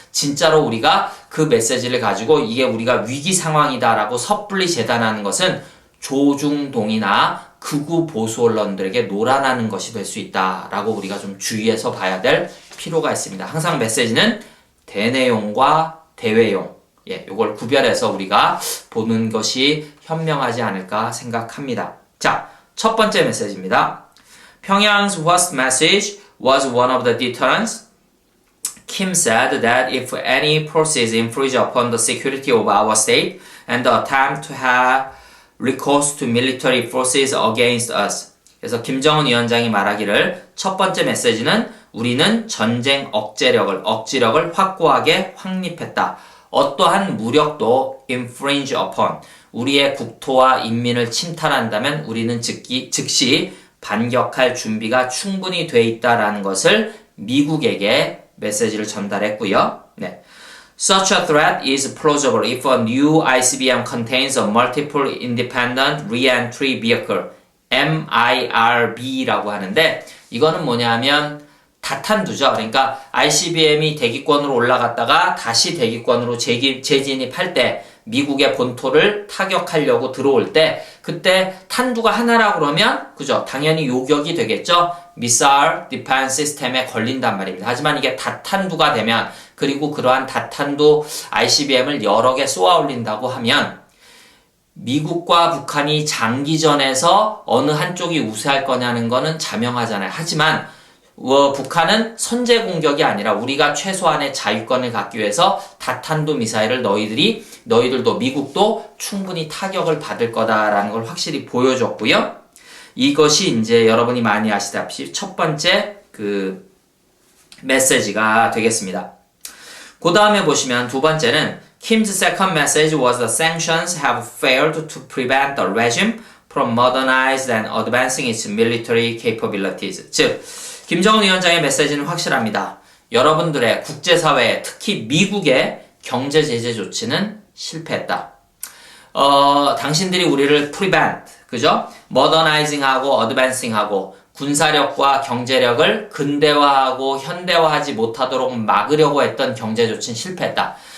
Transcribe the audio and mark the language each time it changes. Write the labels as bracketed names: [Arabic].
[Korean] 진짜로 우리가 그 메시지를 가지고 이게 우리가 위기 상황이다라고 섣불리 재단하는 것은 조중동이나 극우 보수 언론들에게 노란하는 것이 될 수 있다라고 우리가 좀 주의해서 봐야 될 필요가 있습니다. 항상 메시지는 대내용과 대외용, 요걸 구별해서 우리가 보는 것이 현명하지 않을까 생각합니다. 자, 첫 번째 메시지입니다. [English] Pyongyang's worst message was one of the deterrents. Kim said that if any forces infringe upon the security of our state and attempt to have recourse to military forces against us. [Korean] 그래서 김정은 위원장이 말하기를 첫 번째 메시지는 우리는 전쟁 억지력을 확고하게 확립했다. 어떠한 무력도 [English] infringe upon [Korean] 우리의 국토와 인민을 침탈한다면 우리는 즉시 반격할 준비가 충분히 돼 있다라는 것을 미국에게 메시지를 전달했고요. 네. [English] Such a threat is plausible if a new ICBM contains a multiple independent re-entry vehicle, MIRV라고 [Korean] 하는데 이거는 뭐냐면 다탄두죠. 그러니까 ICBM이 대기권으로 올라갔다가 다시 대기권으로 재진입할 때 미국의 본토를 타격하려고 들어올 때 그때 탄두가 하나라고 그러면 그죠? 당연히 요격이 되겠죠. 미사일 디펜스 시스템에 걸린단 말입니다. 하지만 이게 다탄두가 되면 그리고 그러한 다탄두 ICBM을 여러 개 쏘아 올린다고 하면 미국과 북한이 장기전에서 어느 한쪽이 우세할 거냐는 거는 자명하잖아요. 하지만 북한은 선제 공격이 아니라 우리가 최소한의 자유권을 갖기 위해서 다탄두 미사일을 너희들도 미국도 충분히 타격을 받을 거다라는 걸 확실히 보여줬고요. 이것이 이제 여러분이 많이 아시다시피 첫 번째 그 메시지가 되겠습니다. 그 다음에 보시면 두 번째는 [English] Kim's second message was the sanctions have failed to prevent the regime from modernizing and advancing its military capabilities. [Korean] 즉, 김정은 위원장의 메시지는 확실합니다. 여러분들의 국제사회, 특히 미국의 경제 제재 조치는 실패했다. 당신들이 우리를 prevent, 그죠? modernizing하고 advancing하고 군사력과 경제력을 근대화하고 현대화하지 못하도록 막으려고 했던 경제 조치는 실패했다.